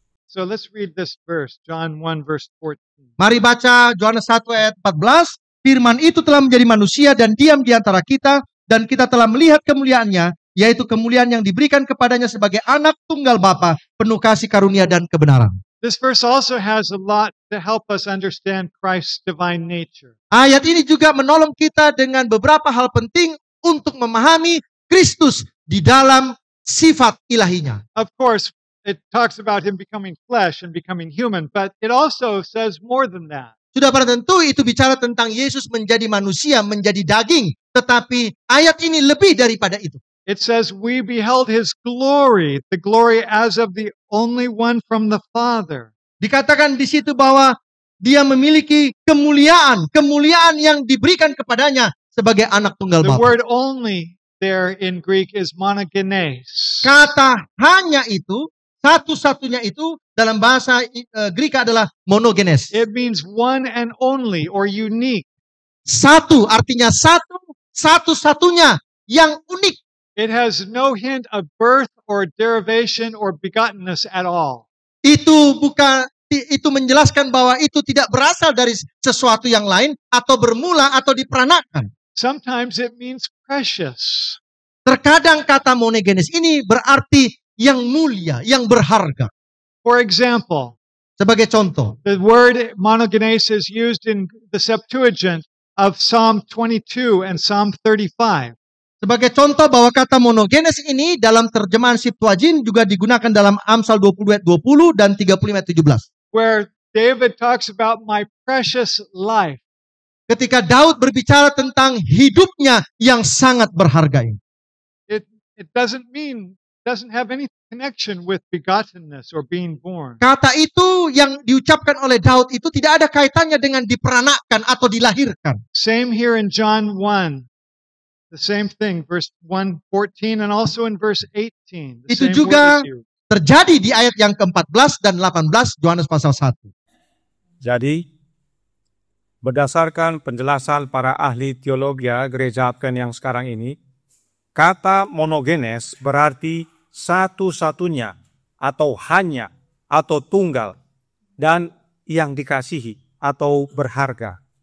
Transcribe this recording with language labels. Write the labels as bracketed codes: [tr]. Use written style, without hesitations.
[en] So let's read this verse, John 1 verse 14. [id] Mari baca Yohanes 1 ayat 14. Firman itu telah menjadi manusia dan diam di antara kita, dan kita telah melihat kemuliaannya, yaitu kemuliaan yang diberikan kepadanya sebagai anak tunggal Bapa, penuh kasih karunia dan kebenaran. [en] This verse also has a lot to help us understand Christ's divine nature. [id] Ayat ini juga menolong kita dengan beberapa hal penting untuk memahami Kristus di dalam sifat ilahinya. [en] Of course, it talks about him becoming flesh and becoming human, but it also says more than that. [id] Sudah pada tentu itu bicara tentang Yesus menjadi manusia, menjadi daging. Tetapi ayat ini lebih daripada itu. [en] It says we beheld his glory, the glory as of the only one from the Father. [id] Dikatakan di situ bahwa dia memiliki kemuliaan, kemuliaan yang diberikan kepadanya sebagai anak tunggal [en] The [id] Bapa. [en] word only there in Greek is monogenes. [id] Kata hanya itu, satu-satunya itu dalam bahasa Greek adalah monogenes. [en] It means one and only or unique. [id] Satu artinya satu, satu-satunya yang unik. [en] It has no hint of birth or derivation or begottenness at all. [id] Itu menjelaskan bahwa itu tidak berasal dari sesuatu yang lain atau bermula atau diperanakan. [en] Sometimes it means precious. [id] Terkadang kata monogenes ini berarti yang mulia, yang berharga. [en] For example, [id] Sebagai contoh, [en] the word monogenes is used in the Septuagint of Psalm 22 and Psalm 35. [id] sebagai contoh bahwa kata monogenes ini dalam terjemahan Septuagint juga digunakan dalam Amsal 22 ayat 20 dan 35 ayat 17. [en] Where David talks about my precious life. [id] Ketika Daud berbicara tentang hidupnya yang sangat berharga ini. [en] It doesn't have any connection with begottenness or being born. [id] Kata itu yang diucapkan oleh Daud itu tidak ada kaitannya dengan diperanakkan atau dilahirkan. [en] Same here in John 1. The same thing, verse 1:14 and also in verse 18. The [id] Itu [en] same [id] juga [en] word is used. [id] terjadi di ayat yang ke-14 dan 18 Yohanes pasal 1. Jadi, berdasarkan penjelasan para ahli teologi gereja Advent yang sekarang ini, kata monogenes berarti satu-satunya, atau hanya, atau tunggal, dan yang dikasihi, atau berharga.